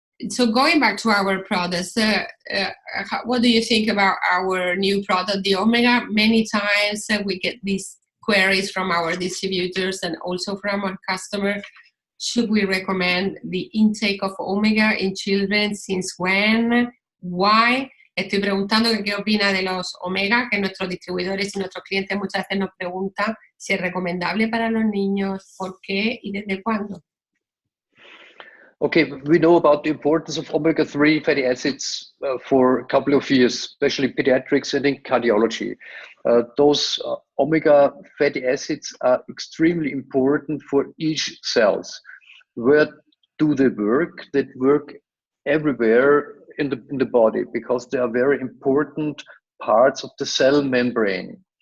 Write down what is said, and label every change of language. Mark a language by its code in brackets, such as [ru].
[en] So going back to our products, what do you think about our new product, the Omega? Many times we get these queries from our distributors and also from our customers. Should we recommend the intake of Omega in children? Since when? Why? [es] Estoy preguntando qué opina de los Omega, que nuestros distribuidores y nuestros clientes muchas veces nos preguntan si es recomendable para los niños, por qué y desde cuándo. [en] Okay, we know about the importance of omega-3 fatty acids for a couple of years, especially pediatrics and in cardiology. Those omega fatty acids are extremely important for each cells. Where do they work? They work everywhere in the body because they are very important parts of the cell membrane.